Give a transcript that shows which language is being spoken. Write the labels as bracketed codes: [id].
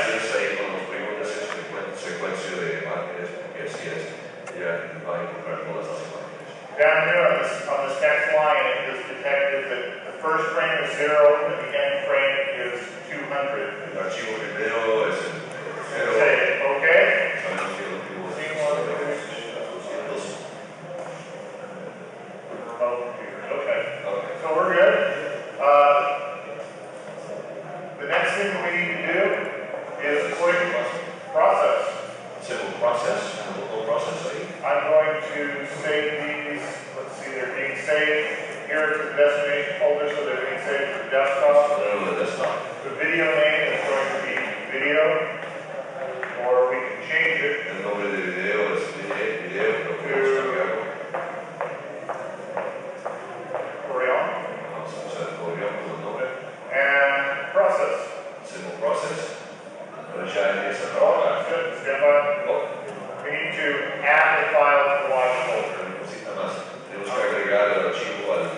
[es] Es ahí cuando ponemos esa secuencia de imágenes, porque así es, ya va a encontrar todas las imágenes. [en] Down here on this next line, it is detected that the first frame is 0 and the end frame is 200. [es] El archivo que veo es el 0. [en] Say, okay? [es] Sabemos que el último es [en] Okay. So we're good. The next thing we need to do is quick process. Simple process, simple process ahí. I'm going to save these. Let's see, they're being saved here to the destination folder, so they're being saved to the desktop. [es] Ponerlo de desktop. [en] The video name is going to be video, or we can change it. [es] El nombre de video es video, lo podemos cambiarlo. Orion. Vamos a usar el código como nombre. [en] And process. Simple process. [es] Ahora ya empieza a Oh, trabajar. [en] that's good. Stand by. Oh, We need to add the file to the watch folder. [es] necesita más. Tenemos que agregar el archivo